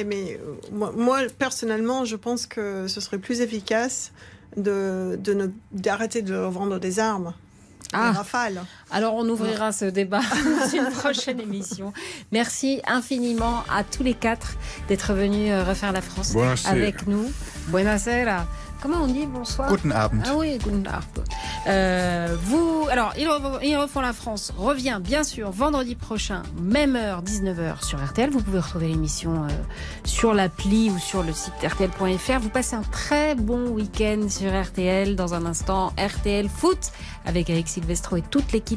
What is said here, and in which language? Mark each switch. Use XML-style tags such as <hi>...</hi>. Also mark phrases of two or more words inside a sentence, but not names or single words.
<fr>Mais moi, personnellement, je pense que ce serait plus efficace d'arrêter de vendre des armes. Rafale. Alors on ouvrira ce débat dans une prochaine émission. Merci infiniment à tous les 4 d'être venus refaire la France avec nous. Buonasera. Comment on dit bonsoir?</fr> <de>Guten Abend.</de> <fr>Ah oui,</fr> <de>guten Abend.</de> <fr>Alors, Ils refont la France revient bien sûr vendredi prochain, même heure, 19h sur RTL. Vous pouvez retrouver l'émission sur l'appli ou sur le site rtl.fr. Vous passez un très bon week-end sur RTL. Dans un instant, RTL Foot avec Eric Silvestro et toute l'équipe.</fr>